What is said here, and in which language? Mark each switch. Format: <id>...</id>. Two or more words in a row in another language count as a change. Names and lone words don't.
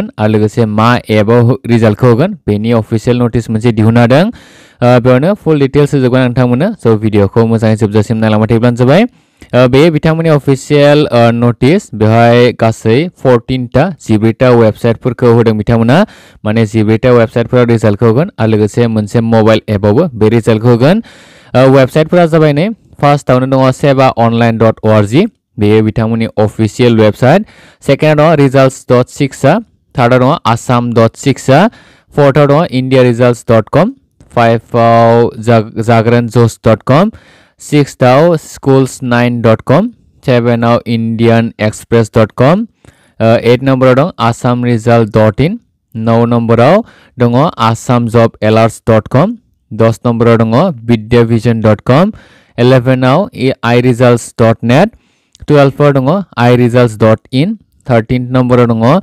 <brx>आरो लोगोसे मा एपआव रिजाल्टखौ होगोन बेनि</brx> <en>official notice</en> <brx>मोनसे दिहुनना होदों बेयावनो</brx> <en>full details</en> <brx>होजोबगोन नोंथांमोननो स' भिडिअखौ मोजाङै जोबजासिम नायलांबाय थायोब्लानो जाबाय बे बिथांमोननि</brx> <en>official notice</en> <brx>बेवहाय गासै 14टा 14टा वेबसाइटफोरखौ होदों बिथांमोना माने 14टा वेबसाइटफोराव रिजाल्टखौ होगोन आरो लोगोसे मोनसे मबाइल एपआवबो बे रिजाल्टखौ होगोन वेबसाइटफोरा जाबाय नै फार्स्टआवनो दङ seva.online.org बेयो बिथांमोननि</brx> <en>official website</en> <brx>सेकेन्डआव दङ results.shiksha थार्डआव दङ assam.shiksha फोर्थआव दङ indiaresults.com फाइभआव jagranjosh.com सिक्सआव schools9.com सेभेनाव indianexpress.com 8 नम्बराव दं assamresult.in 9 नम्बराव दङ assamjobalerts.com 10 नम्बराव दङ vidyavision.com 11आव iresults.net 12आव दङ iresults.in 13 नम्बराव दङ</brx>